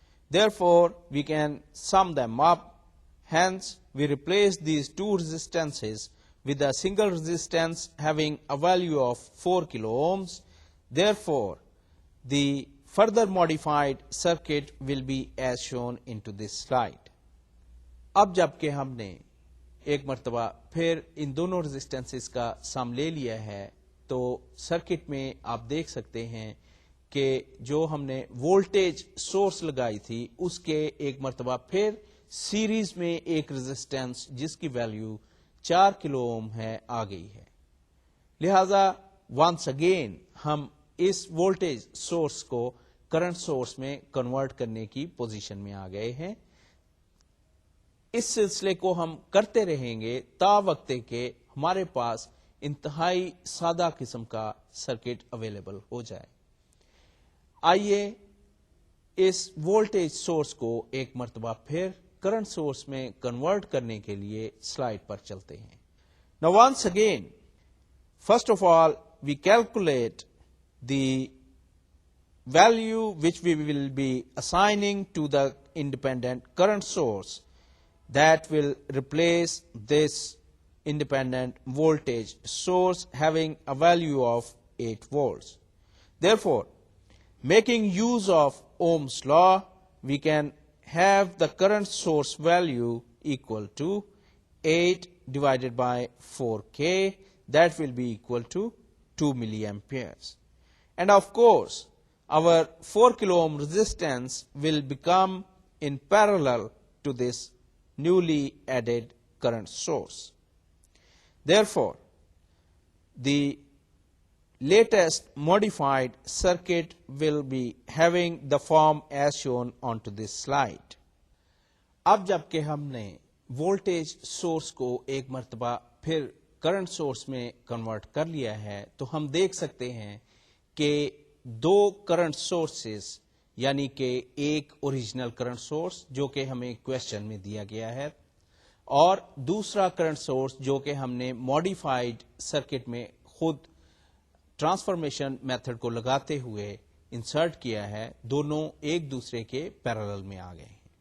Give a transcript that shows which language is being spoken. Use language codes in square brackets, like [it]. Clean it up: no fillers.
[en] Therefore, we can sum them up. Hence, we replace these two resistances with a single resistance having a value of 4 kilo ohms. Therefore, the further modified circuit will be as shown into this slide. [ur] اب جب کہ ہم نے ایک مرتبہ پھر ان دونوں ریزسٹنسز کا سم لے لیا ہے تو سرکٹ میں آپ دیکھ سکتے ہیں کہ جو ہم نے وولٹیج سورس لگائی تھی اس کے ایک مرتبہ پھر سیریز میں ایک ریزسٹنس جس کی ویلیو 4 کلو اوم ہے آ گئی ہے. لہذا [en] once again [ur] ہم اس وولٹیج سورس کو کرنٹ سورس میں کنورٹ کرنے کی پوزیشن میں آ گئے ہیں. اس سلسلے کو ہم کرتے رہیں گے تا وقت کہ ہمارے پاس انتہائی سادہ قسم کا سرکٹ اویلیبل ہو جائے. آئیے اس وولٹیج سورس کو ایک مرتبہ پھر کرنٹ سورس میں کنورٹ کرنے کے لیے سلائیڈ پر چلتے ہیں. [en] Now once again, first of all, we calculate the value which we will be assigning to the independent current source that will replace this independent voltage source having a value of 8 volts. Therefore, making use of Ohm's law, we can have the current source value equal to 8 divided by 4K, that will be equal to 2 milliamperes. And of course, our 4 kilo ohm resistance will become in parallel to this newly added current source. Therefore, the latest modified circuit will be having the form as shown onto this slide. [ur] اب جب کہ ہم نے voltage source کو ایک مرتبہ پھر current source میں کنورٹ کر لیا ہے تو ہم دیکھ سکتے ہیں کہ دو کرنٹ سورسز یعنی کہ ایک اوریجنل کرنٹ سورس جو کہ ہمیں کویسچن میں دیا گیا ہے اور دوسرا کرنٹ سورس جو کہ ہم نے ماڈیفائڈ سرکٹ میں خود ٹرانسفارمیشن میتھڈ کو لگاتے ہوئے انسرٹ کیا ہے، دونوں ایک دوسرے کے پیرالل میں آ گئے ہیں.